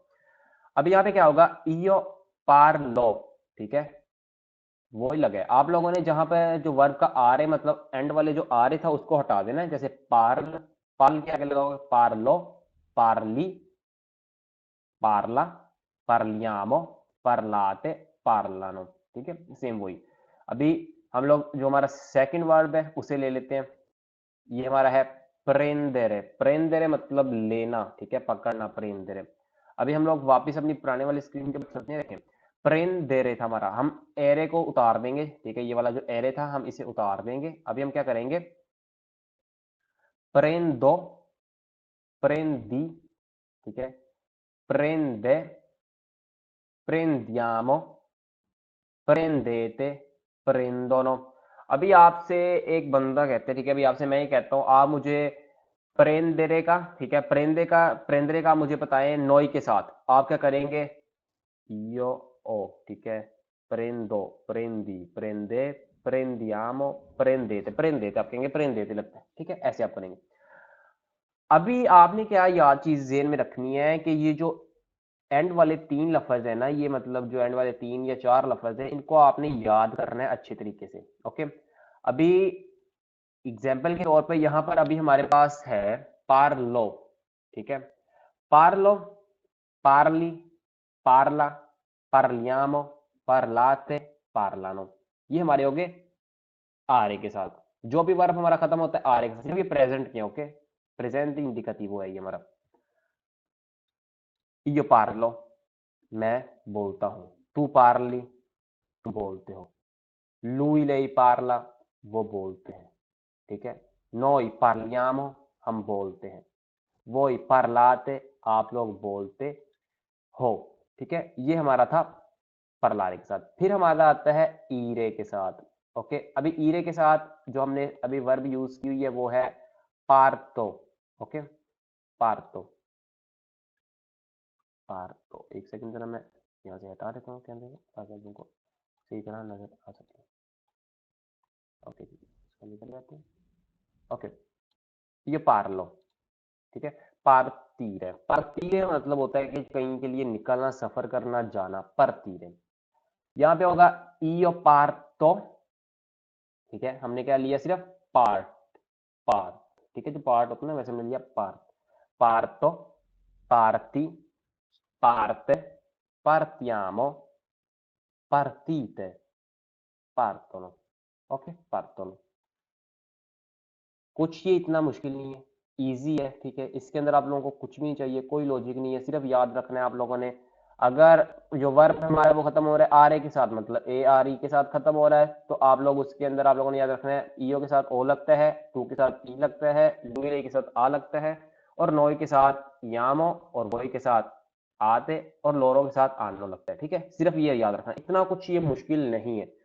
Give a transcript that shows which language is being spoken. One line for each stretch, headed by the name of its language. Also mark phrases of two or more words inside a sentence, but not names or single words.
Hindi: अभी यहाँ पे क्या होगा,
Italian: io parlo,
Hindi: ठीक है, वो ही लगे। आप लोगों ने जहां पे जो वर्ब का आर है मतलब एंड वाले जो आर था उसको हटा देना है। जैसे पार्ल, पार्ल के आगे लगाओगे
Italian: parlo, parli, parla, parliamo, parlate, parlano,
Hindi: ठीक है, सेम वही। अभी हम लोग जो हमारा सेकंड वर्ब है उसे ले लेते हैं। ये हमारा है prendere, prendere मतलब लेना, ठीक है, पकड़ना, prendere। अभी हम लोग वापस अपनी पुराने वाली स्क्रीन के ऊपर चलते हैं, देखें। prendere था हमारा, हम एरे को उतार देंगे, ठीक है। ये वाला जो एरे था हम इसे उतार देंगे। अभी हम क्या करेंगे,
Italian: prendo, prendi,
Hindi: ठीक है,
Italian: prende, prendiamo, prendete, prendono।
Hindi: अभी आपसे एक बंदा कहते हैं, ठीक है, अभी आपसे मैं ही कहता हूँ आप मुझे प्रेंदेरे का, ठीक है, प्रेंदरे का मुझे बताएं नोई के साथ, आप क्या करेंगे,
Italian: io o,
Hindi: ठीक है,
Italian: prendo, prendi, prende, prendiamo, prendete, prendete
Hindi: आप कहेंगे, prendete लगता है, ठीक है, ऐसे आप करेंगे। अभी आपने क्या याद चीज जेहन में रखनी है कि ये जो एंड वाले 3 लफ्ज है ना, ये मतलब जो एंड वाले 3 या 4 लफ्ज है, इनको आपने याद करना है अच्छे तरीके से। ओके, अभी एग्जाम्पल के तौर पे यहां पर अभी हमारे पास है पार्लो, ठीक है,
Italian: parlo, parli, parla, parliamo, parlate, parlano,
Hindi: ये हमारे हो गए आर ए के साथ। जो भी वर्ब हमारा खत्म होता है आर ए के साथ, सिर्फ ये प्रेजेंट के, ओके, प्रेजेंट इंडिकेटिव है ये हमारा।
Italian: io parlo,
Hindi: मैं बोलता हूं, तू parli, तुम बोलते हो,
Italian: lui lei parla,
Hindi: वो बोलते हैं, ठीक है,
Italian: noi parliamo,
Hindi: हम बोलते हैं,
Italian: voi parlate,
Hindi: आप लोग बोलते हो, ठीक है, ये हमारा था परलारे के साथ। फिर हमारा आता है ईरे के साथ। ओके, अभी ईरे के साथ जो हमने अभी वर्ब यूज की हुई है वो है पार्तो। ओके, पार्तो, पार्तो, एक सेकंड जरा मैं यहाँ से हटा देता हूँ कैमरे को ताकि तुमको सही तरह नजर आ सके। ओके जी, इसको निकल जाते हैं। ओके, ये पार्लो, ठीक है, पार्तीरे, पार्तीरे मतलब होता है कि कहीं के लिए निकलना, सफर करना, जाना, पार्तीरे। यहाँ पे होगा
Italian: io parto,
Hindi: ठीक है, हमने क्या लिया, सिर्फ पार्ट, पार्ट, ठीक है, जो पार्ट होता है ना वैसे मिल गया पार्ट,
Italian: parto, parti, parte, partiamo, partite, partono, ओके, partono।
Hindi: कुछ ये इतना मुश्किल नहीं है, इजी है, ठीक है, इसके अंदर आप लोगों को कुछ भी नहीं चाहिए, कोई लॉजिक नहीं है, सिर्फ याद रखना है आप लोगों ने। अगर जो वर्ब हमारा वो खत्म हो रहा है आर ए के साथ, मतलब ए आर ई के साथ खत्म हो रहा है, तो आप लोग उसके अंदर आप लोगों ने याद रखना है ईओ के साथ ओ लगता है, टू के साथ ई लगता है, डुए के साथ आ लगता है, और नोई के साथ यामो, और वही के साथ आते, और लोरो के साथ आनो लगता है, ठीक है, सिर्फ ये याद रखना, इतना कुछ ये मुश्किल नहीं है।